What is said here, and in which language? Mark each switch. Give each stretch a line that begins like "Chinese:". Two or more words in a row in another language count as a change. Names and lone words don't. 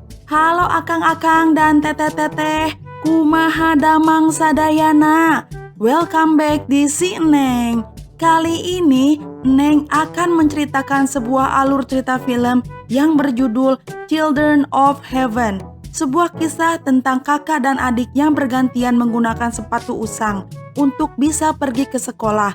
Sundanese: Halo akang-akang dan teteh-teteh, kumaha damang sadayana.
English: Welcome back di Si Neng.
Indonesian: Kali ini Neng akan menceritakan sebuah alur cerita film yang berjudul Children of Heaven. Sebuah kisah tentang kakak dan adik yang bergantian menggunakan sepatu usang untuk bisa pergi ke sekolah.